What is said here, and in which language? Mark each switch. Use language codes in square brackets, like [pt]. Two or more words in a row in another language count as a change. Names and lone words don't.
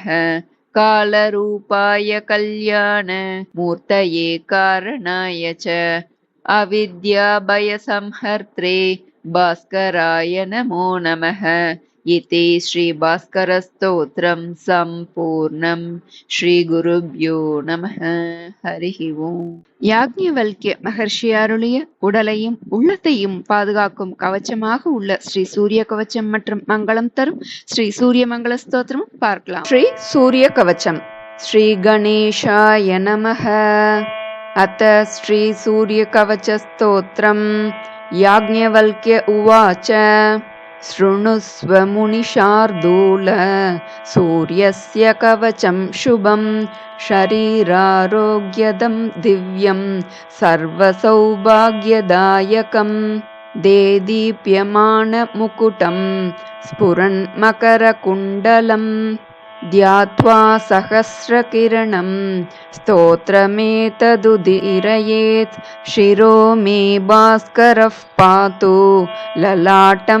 [sa] कालरूपाय कल्याण मूर्तये कारणाय च अविद्याभयसंहर्त्रे भास्कराय नमो नमः। इति श्रीभास्करस्तोत्रं सम्पूर्णं। श्रीगुरुभ्यो நமः. हरिः ओम्. [ta] யாக்ஞவல்க்ய மகர்ஷி அருளிய உடலையும் உள்ளத்தையும் பாதுகாக்கும் கவச்சமாக உள்ள ஸ்ரீ சூரிய கவச்சம் மற்றும் மங்களம் தரும் ஸ்ரீ சூரிய மங்கள ஸ்தோத்திரமும் பார்க்கலாம். [sa] श्री सूर्य कवचम्। श्री गणेशाय नमः. अथ श्री सूर्य कवच स्तोत्रम्. याज्ञवल्क्य उवाच. शृणुस्व मुनिशार्दूल सूर्यस्य कवचं शुभं शरीरारोग्यदं दिव्यं सर्वसौभाग्यदायकं देदीप्यमानमुकुटं स्फुरन्मकरकुण्डलं ध्यात्वा सहस्रकिरणं स्तोत्रमेतदुदीरयेत् शिरो मे भास्करः पातु ललाटं